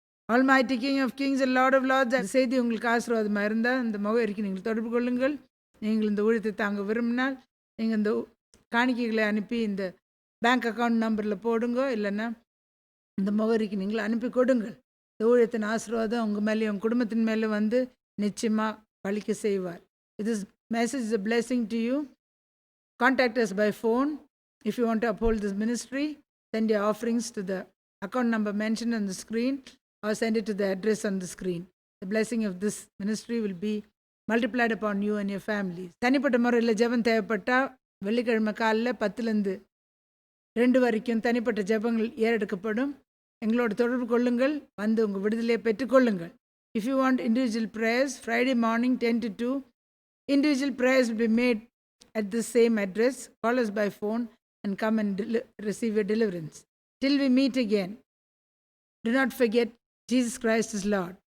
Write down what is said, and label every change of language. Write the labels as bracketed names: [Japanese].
[English] Almighty king of kings and lord of lords. [Tamil] அந்த செய்தி உங்களுக்கு ஆசீர்வாதமாக இருந்தால் இந்த முகவரிக்கு நீங்கள் தொடர்பு கொள்ளுங்கள். நீங்கள் இந்த ஊழியத்தை தாங்க விரும்பினால் நீங்கள் இந்த காணிக்கைகளை அனுப்பி இந்த பேங்க் அக்கௌண்ட் நம்பரில் போடுங்க, இல்லைன்னா இந்த முகவரிக்கு நீங்கள் அனுப்பி கொடுங்கள். இந்த ஊழியத்தின் ஆசீர்வாதம் உங்கள் மேலேயும் உங்கள் குடும்பத்தின் மேலே வந்து நிச்சயமாக பலிக்க செய்வார். [English] This message is a blessing to you. Contact us by phone. If you want to uphold this ministry, send your offerings to the account number mentioned on the screen or send it to the address on the screen. The blessing of this ministry will be multiplied upon you and your family. [Tamil] தனிப்பட்ட முறையில் ஜெபம் தேவைப்பட்டால் வெள்ளிக்கிழமை காலையில் 10லேருந்து 2 வரைக்கும் தனிப்பட்ட ஜெபங்கள் ஏறெடுக்கப்படும். எங்களோட தொடர்பு கொள்ளுங்கள், வந்து உங்கள் விடுதலையை பெற்றுக்கொள்ளுங்கள். [English] If you want individual prayers, Friday morning 10 to 2, individual prayers will be made at the same address. Call us by phone and come and receive your deliverance. Till we meet again, do not forget Jesus Christ is Lord.